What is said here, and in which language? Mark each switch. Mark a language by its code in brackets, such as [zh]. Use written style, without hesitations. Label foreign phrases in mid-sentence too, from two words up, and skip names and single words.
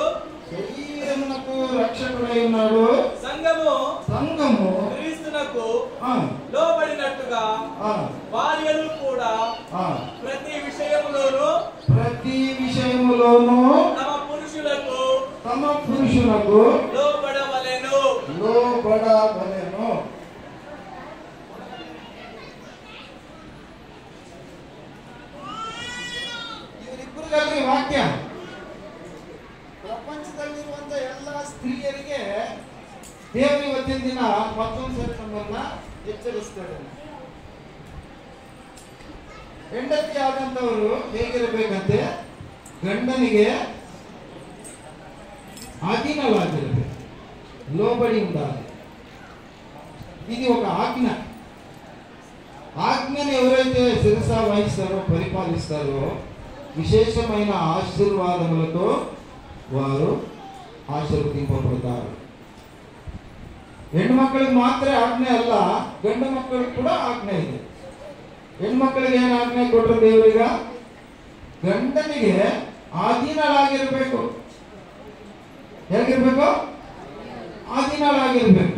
[te] శరీరమునకు రక్షకుడై ఉన్నాడు. సంఘము క్రీస్తునకు లోబడినట్టుగా భార్యలు కూడా ప్రతి విషయములోను తమ పురుషులకు లోబడవలెను. [kn] ಇವರಿಬ್ಬರು ವಾಕ್ಯ ಪ್ರಪಂಚದಲ್ಲಿರುವಂತ ಎಲ್ಲ ಸ್ತ್ರೀಯರಿಗೆ ದೇವರು ಇವತ್ತಿನ ದಿನ ಮತ್ತೊಂದ್ಸರಿ ನಮ್ಮನ್ನ ಎಚ್ಚರಿಸ್ತಾರೆ. ಹೆಂಡತಿ ಆದಂತವರು ಹೇಗಿರಬೇಕಂತೆ? ಗಂಡನಿಗೆ ಅಧೀನವಾಗಿರಬೇಕು, [te] లోబడి ఉండాలి. ఇది ఒక ఆజ్ఞ. ఆజ్ఞని ఎవరైతే శిరస వహిస్తారో, పరిపాలిస్తారో విశేషమైన ఆశీర్వాదములతో వారు ಆಶೀರ್ವದಿಸಲ್ಪಡುತ್ತಾರೆ. [kn] ಹೆಣ್ಣು ಮಕ್ಕಳಿಗೆ ಮಾತ್ರ ಆಜ್ಞೆ ಅಲ್ಲ, ಗಂಡು ಮಕ್ಕಳಿಗೆ ಕೂಡ ಆಜ್ಞೆ ಇದೆ. ಹೆಣ್ಣು ಮಕ್ಕಳಿಗೆ ಏನು ಆಜ್ಞೆ ಕೊಟ್ಟರು ದೇವರೀಗ? ಗಂಡನಿಗೆ ಅಧೀನರಾಗಿರ್ಬೇಕು. ಹೇಗಿರ್ಬೇಕು? ಅಧೀನರಾಗಿರ್ಬೇಕು.